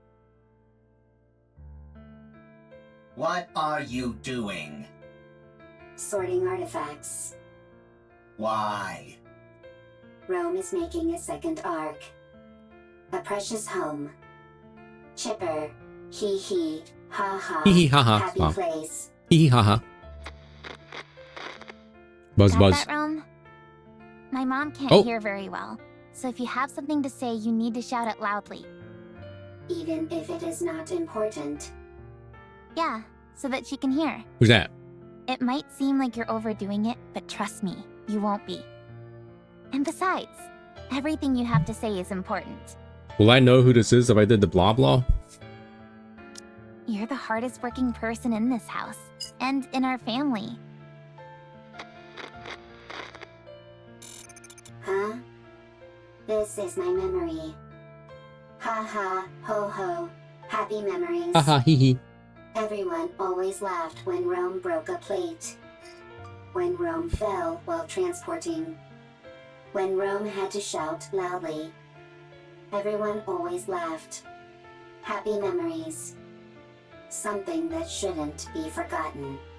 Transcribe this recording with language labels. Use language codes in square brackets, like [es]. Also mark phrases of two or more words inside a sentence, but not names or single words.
[en] What are you doing? Sorting artifacts. Why? Rome is making a second arc. A precious home. Chipper. Hee hee. Ha ha. Hee hee ha ha. Happy Oh. place. Hee hee ha ha. Buzz Got buzz. that, Rome? My mom can't Oh. hear very well, so if you have something to say, you need to shout it loudly. Even if it is not important. Yeah, so that she can hear. Who's that? It might seem like you're overdoing it, but trust me, you won't be. And besides, everything you have to say is important. Will I know who this is if I did the blah blah? You're the hardest working person in this house, and in our family. Huh? This is my memory. Ha ha, ho ho, happy memories. Haha, hee hee. Everyone always laughed when Rome broke a plate. When Rome fell while transporting. When Rome had to shout loudly. Everyone always laughed. Happy memories. Something that shouldn't be forgotten.